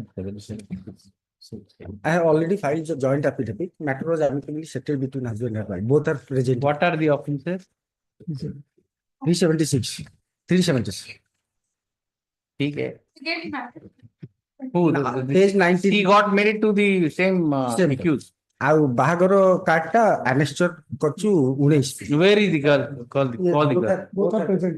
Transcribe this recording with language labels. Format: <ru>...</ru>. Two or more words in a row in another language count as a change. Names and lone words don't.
<en>I have already filed the joint affidavit. Matter was amicably settled between husband and wife. Both are present. What are the offences? 376. 376. Okay. Page 19. He got married to the same accused.</en> <or>ଆଉ ବାହାଘର କାର୍ଡ ଟା ଆନେକ୍ସଚର କରିଛୁ 19।</or> <en>Where is the girl? Call the girl. Both are present.</en>